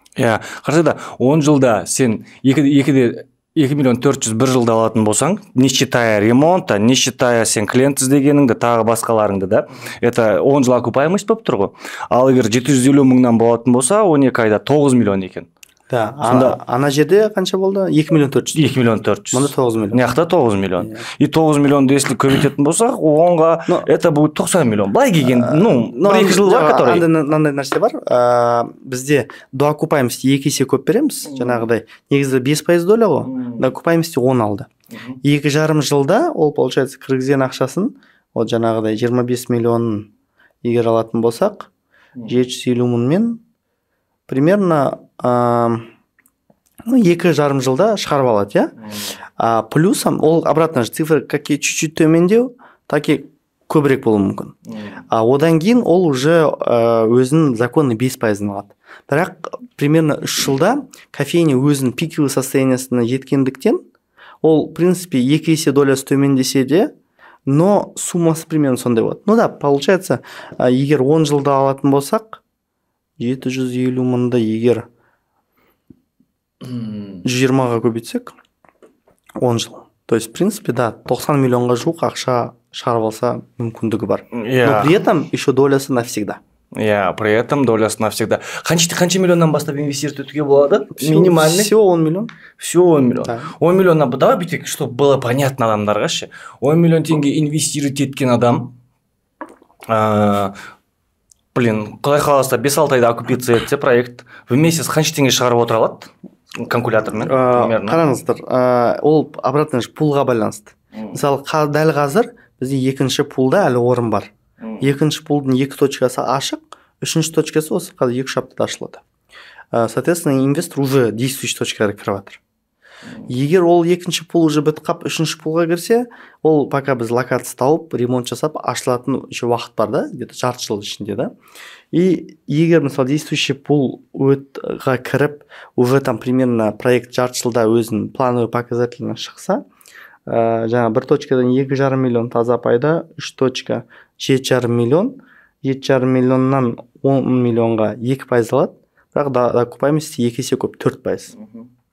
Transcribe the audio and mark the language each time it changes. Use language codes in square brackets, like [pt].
[kk] Иә, қарасайда 10 жылда сен 2 миллион 400 бір жылда алатын болсаң, [ru] не считая ремонта, не считая [kk] сен клиент іздегеніңді, тағы басқаларыңды да, это 10 жыл окупаемость болып тұр ғой. Ал егер 750 мыңнан болатын болса, 12 айда 9 миллион екен. Да, ана жерде қанша болды? 2 миллион 400. 2 миллион 400. Мұнда 9 миллион. Яқта 9 миллион. И 9 миллионды если көбейтетін болсақ, оңға [ru] это будет [kk] 90 миллион. Былай келген, бір-екі жыл бар, который... Мынандай нәрсе бар. Бізде доокупаемость 2 есе көп береміз. Жаңағыдай, негізі 5% доля ғой. Доокупаемость 10 алды. 2,5 жылда ол, [ru] получается, [kk] кіргізген ақшасын, ол жаңағыдай 25 миллионын егер алатын болсақ, 750 мыңмен примерно 2,5 жылда шығарып алады, иә? [ru] Плюсом, ол обратно же цифры какие чуть-чуть төмендеу, таки [kk] көбірек болуы мүмкін. Одан кейін ол уже өзінің законный 5% алады. Бірақ примерно 3 жылда кофейня өзінің пиковый состояниясына жеткендіктен, ол, [ru] в принципе, [kk] 2 есе долясы төмендесе де, но суммасы примерно сондай болады. [ru] Ну да, получается, [kk] егер 10 жылда алатын болсақ, 750 мыңды егер 120-ға көбейтсек, 10 жыл. [ru] То есть, в принципе, да, [kk] 90 миллионға жуық ақша шығарып алса мүмкіндігі бар. [ru] Но при этом еще долясы навсегда. Иә, при этом долясы навсегда. [kk] Қанша миллионнан бастап инвестировать етуге болады? Минимальный? [ru] Всего 10 миллион. Всего 10 миллион. Да. 10 миллионнан, давай [kk] бүйтейік, [ru] чтобы было понятно адамдарға ше. [kk] 10 миллион теңге инвестировать еткен адам, құдай қаласа 5-6 айда окупиться етсе проект, [ru] в месяц [kk] қанша теңге шығарып отыра алады? Калькулятормен, примерно. Қараңыздар, ол обратно пулға байланысты. Мысалы, дәл қазір бізде екінші пулда әлі орын бар. Екінші пулдың 2 точкасы ашық, үшінші точкасы осы қазір 2 аптада ашылады. [ru] Соответственно, инвестор уже действующий точкаға кіріп жатыр. [kk] Егер ол екінші пул уже бітіп қап, үшінші пулға кірсе, ол пока біз локация тауып, ремонт жасап, ашылатын еще уақыт бар да, где-то жарты жыл ішінде да. И егер мысалы действующий пулға кіріп, [ru] уже там примерно проект [kk] жарты жылда өзінің плановый показательно шықса, жаңа бір точкадан 2,5 миллион таза пайда, 3 точка 7,5 миллион, 7,5 миллионнан 10 миллионға 2% алады, бірақ доокупаемость 2 есе көп, 4%.